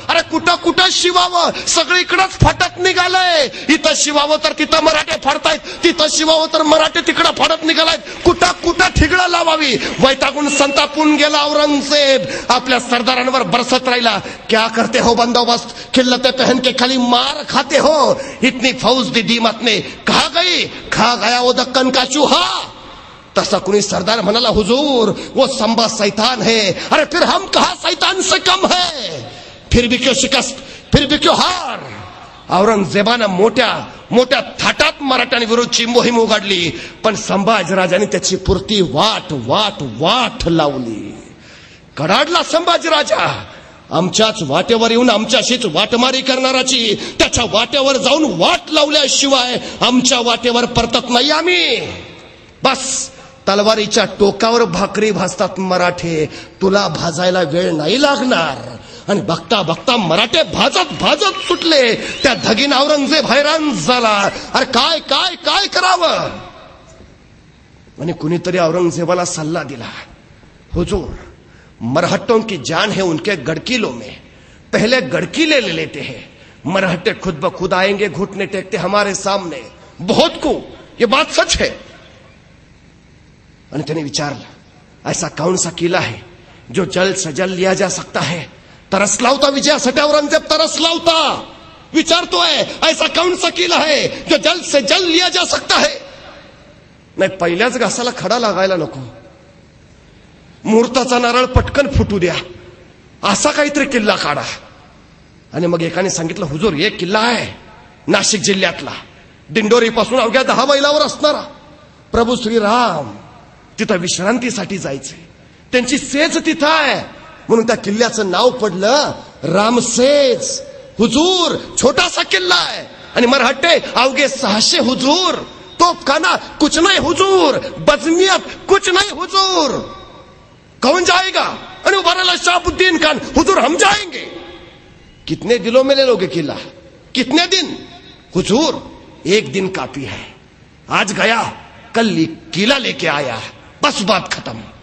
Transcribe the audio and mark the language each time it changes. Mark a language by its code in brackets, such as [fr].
[mr] अरे कुठं शिवावं, सगळीकडंच फाटत निघालंय. इथं शिवावं तर तिथं मराठे फाडतायत, तिथं शिवावं तर मराठे तिकडं फाडत निघालायत. कुठं ठिगळं लावावी. वैतागून संतापून गेला औरंगजेब. आपल्या सरदारांवर बरसत राहिला. [hi] क्या करते हो बंदोबस्त, खिल्लते पहन के खाली मार खाते हो. इतनी फौज दी दीमत ने खा गया वो दक्कन का चूहा. [mr] तसा कुणी सरदार म्हणाला, [hi] हुजूर वो संबा शैतान है. अरे फिर हम कहा शैतान से कम है. फिर भी क्यों शिकस्त, फिर भी क्यों हार. [mr] औरंगजेबानं मोठ्या थाटात मराठ्यांविरुद्धची मोहीम उघडली, पण संभाजीराजांनी त्याची पुरती वाट लावली. कडाडला संभाजीराजा. आमच्याच वाटेवर येऊन आमच्याशीच वाटमारी करणाराची त्याच्या वाटेवर जाऊन वाट लावल्याशिवाय आमच्या वाटेवर परतत नाही आम्ही. बस तलवारीच्या टोकावर भाकरी भाजतात मराठे, तुला भाजायला वेळ नाही लागणार. आणि बघता मराठे भाजत सुटले. त्या धगीन औरंगजेब हैराण झाला. अरे काय करावं. आणि कुणीतरी औरंगजेबाला सल्ला दिला, [hi] हुजूर मरहट्टों की जान है उनके गड़किलों में, पहले गड़किले ले लेते हैं. मरहट्टे खुद ब खुद आएंगे, घुटने टेकते हमारे सामने. बहुत को ये बात सच है. [mr] आणि त्याने विचारलं, [hi] ऐसा कौन सा किला है जो जल्द से जल्द लिया जा सकता है. [mr] तरसला होता विजयासाठी औरंगजेब, तरसला होता. विचारतोय, [hi] ऐसा कौन सा किला है जो जल्द से जल्द लिया जा सकता है. [mr] नाही, पहिल्याच घासाला खडा लागायला नको. मुहूर्ताचा नारळ पटकन फुटू द्या, असा काहीतरी किल्ला काढा. आणि मग एकाने सांगितलं, हुजूर एक किल्ला आहे नाशिक जिल्ह्यातला, दिंडोरी पासून अवघ्या 10 मैलावर असणारा. प्रभू श्रीराम तिथं विश्रांतीसाठी जायचे, त्यांची सेज तिथं आहे, म्हणून त्या किल्ल्याचं नाव पडलं रामसेज. हुजूर छोटासा किल्ला आहे. आणि मरहट्टे अवघे 600 हुजूर. [hi] तोफखाना कुछ नहीं हुजूर, बजमियत कुछ नहीं हुजूर. कौन जाएगा. [mr] आणि उभा राहिला शहाबुद्दीन खान, [hi] हुजूर हम जाएंगे. कितने दिनों में ले लोगे किला, कितने दिन. हुजूर 1 दिन काफी है. आज गया कल किला लेके आया, बस बात खत्म.